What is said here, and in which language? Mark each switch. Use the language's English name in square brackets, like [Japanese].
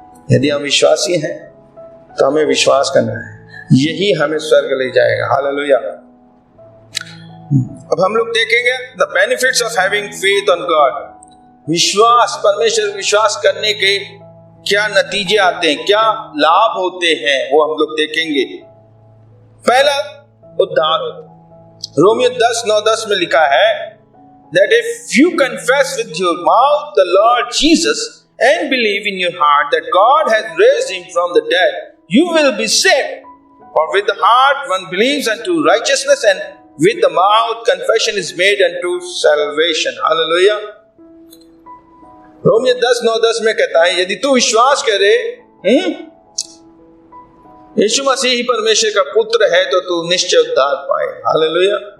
[Hindi] यदि हम विश्वासी हैं तो हमें विश्वास करना है, यही हमें स्वर्ग ले जाएगा। हालेलुया। अब हम लोग देखेंगे [English] The benefits of having faith on God. [Hindi] विश्वास, परमेश्वर विश्वास करने के क्या नतीजे आते हैं, क्या लाभ होते हैं, वो हम लोग देखेंगे। पहला, उद्धार होता। रोमियो 10:9-10 में लिखा है [English] that if you confess with your mouth the Lord Jesus and believe in your heart that God has raised him from the dead, you will be saved. For with the heart one believes unto righteousness, and with the mouth confession is made unto salvation. Hallelujah. [Hindi] Romeo 10:9-10 में कहता है, यदि तू विश्वास करे यीशु मसीह ही परमेश्वर का पुत्र है तो तू निश्चय उद्धार पाए। हालेलुया।